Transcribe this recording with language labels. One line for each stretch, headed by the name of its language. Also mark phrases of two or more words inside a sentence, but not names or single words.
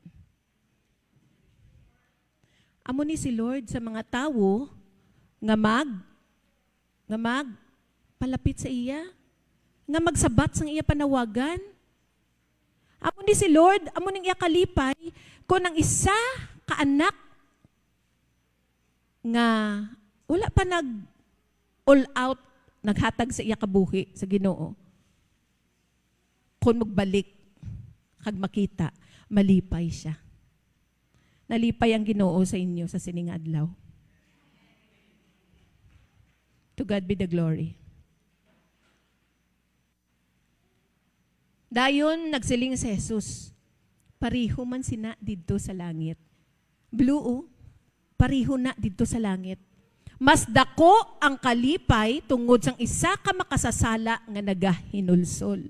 Hiligaynon: Amo ni si Lord sa mga tawo, nga palapit sa iya, nga magsabat sa iya panawagan. Amo ni si Lord, amo ning iya kalipay, kung ang isa kaanak, nga wala pa
English: all out
Hiligaynon: naghatag sa iya kabuhi sa Ginoo. Kung magbalik kag makita, malipay siya. Nalipay ang Ginoo sa inyo sa sining adlaw.
English: To God be the glory.
Hiligaynon: Dayon nagsiling si Jesus. Pariho man sina didto sa langit. Blue pariho na dito sa langit. Mas dako ang kalipay tungod sang isa ka makasasala nga nagahinulsol.